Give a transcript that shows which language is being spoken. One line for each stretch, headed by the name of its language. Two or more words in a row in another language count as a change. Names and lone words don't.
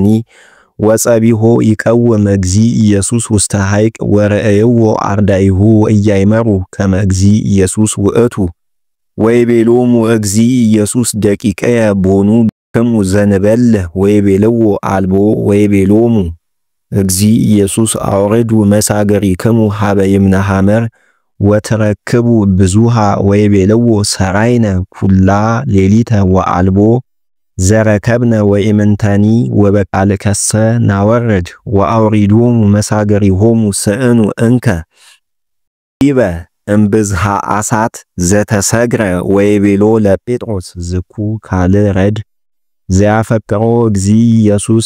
Geez: ወጸቢሆ ይቀውም እግዚ ኢየሱስ ውስተ ሐይቅ ወረአይዎ አርዳኢሁ እያይመሩ ከመ እግዚ ኢየሱስ ውእቱ ወይቤሎሙ እግዚ ኢየሱስ ደቂቀየ ቦኑ ክሙ ዘንበልህ ወይቤልዎ አልቦ ወይቤሎሙ እግዚ ኢየሱስ አውርዱ መሳገሪክሙ ሀበ ይምነ ሐመር ወተረክቡ ብዙሃ ወይቤልዎ ሰራይነ ኩላ ሌሊተ ወአልቦ ዘረከብነ ወኢምንተኒ ወበቃልከሰ ናወርድ ወአውሪዶሙ መሳገሪሆሙ ስእኑ እንከ ኢበ እምብዝሃ አሳት ዘተሰግረ ወይቤሎ ለጴጥሮስ ዝኩ ካል ረድ ዘያፈቅሮ እግዚ ኢየሱስ